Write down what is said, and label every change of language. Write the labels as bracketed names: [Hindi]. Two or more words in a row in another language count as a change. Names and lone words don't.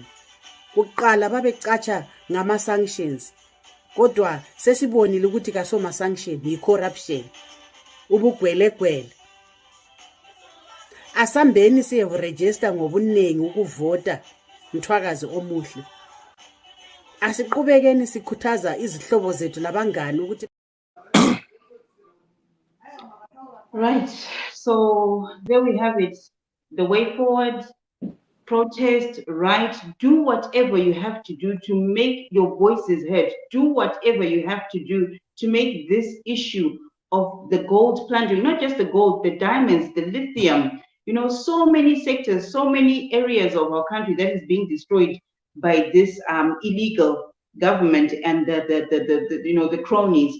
[North Ndebele] Kuqala babecatsha ngama sanctions, kodwa sesibonile ukuthi kasoma sanction yi corruption, ubugwelegwele. asambeni siyeregister ngobuningi ukuvota mthwakazi omuhle. Asiqhubekeni sikhuthaza izihlobo zethu nabangani ukuthi [English] Right. So there we have it. The way forward, protest, right? Do whatever you have to do to make your voices heard. Do whatever you have to do to make this issue of the gold plundering, not just the gold, the diamonds, the lithium, so many sectors, so many areas of our country that is being destroyed by this illegal government and the cronies.